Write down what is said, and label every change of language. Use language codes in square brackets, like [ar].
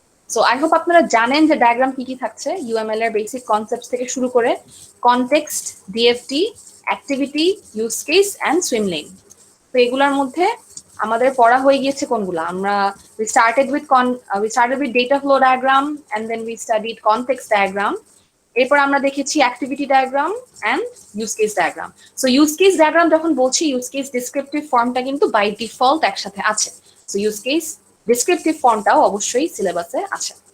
[bn] So I hope আপনারা জানেন যে ডায়াগ্রাম কি কি থাকছে। ইউএমএল এর বেসিক কনসেপ্ট থেকে শুরু করে context, DFT, activity, use case and swim lane. তো এগুলোর মধ্যে আমাদের পড়া হয়ে গিয়েছে কোনগুলো? [en] আমরা we started with data flow diagram, and then we studied context diagram. [bn] এরপর আমরা দেখেছি activity diagram and use case diagram. So use case diagram যখন বলছি, ইউজ কেস ডেসক্রিপটিভ ফর্মটা কিন্তু বাই ডিফল্ট একসাথে আছে। সো ইউজ কেস ডেসক্রিপটিভ ফর্মটাও অবশ্যই সিলেবাসে আছে।